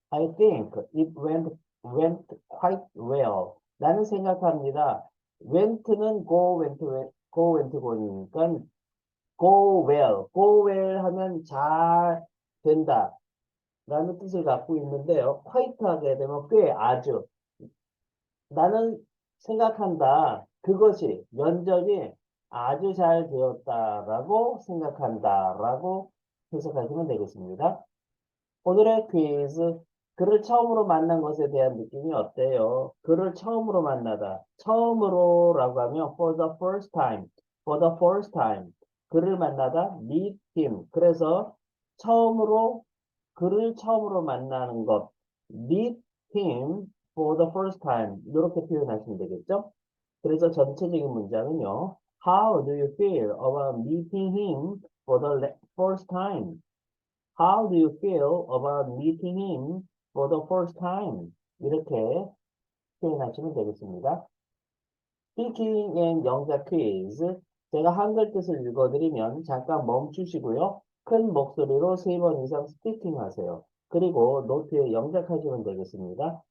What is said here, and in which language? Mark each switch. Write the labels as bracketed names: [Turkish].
[English] I think it went quite well. [Korean] 나는 생각합니다. went는 go went go니까 go well 하면 잘 된다 라는 뜻을 갖고 있는데요. quite 하게 되면 꽤 아주 나는 생각한다. 그것이 면접이 아주 잘 되었다라고 생각한다라고 해석하시면 되겠습니다. 오늘의 퀴즈. 그를 처음으로 만난 것에 대한 느낌이 어때요? 그를 처음으로 만나다. 처음으로라고 하면 [English] for the first time. for the first time. [Korean] 그를 만나다 [English] meet him. [Korean] 그래서 그를 처음으로 만나는 것. [English] meet him for the first time. [Korean] 이렇게 표현하시면 되겠죠? 그래서 전체적인 문장은요. [English] How do you feel about meeting him for the first time? How do you feel about meeting him for the first time? [Korean] 이렇게 표현하시면 되겠습니다. Speaking and 영작 퀴즈. 제가 한글 뜻을 읽어드리면 잠깐 멈추시고요. 큰 목소리로 3번 이상 스피킹 하세요. 그리고 노트에 영작하시면 되겠습니다.